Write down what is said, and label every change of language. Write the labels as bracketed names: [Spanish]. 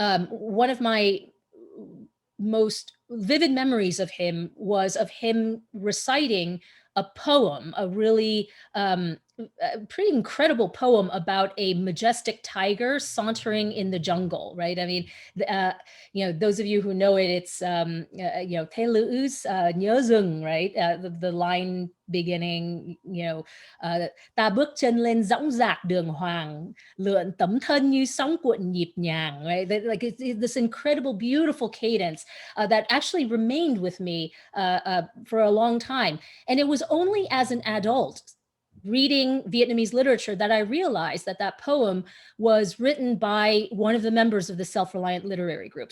[English] one of my most vivid memories of him was of him reciting a poem, a really a pretty incredible poem about a majestic tiger sauntering in the jungle, right? I mean, those of you who know it, it's, [Vietnamese] "Thế lữ nhớ rừng," [English] right? The line beginning, [Vietnamese] "Ta bước chân lên dõng dạc đường hoàng, lượn tấm thân như sóng cuộn nhịp nhàng," [English] right? Like it's this incredible, beautiful cadence that actually remained with me for a long time. And it was only as an adult reading Vietnamese literature that I realized that that poem was written by one of the members of the Self-Reliant Literary Group.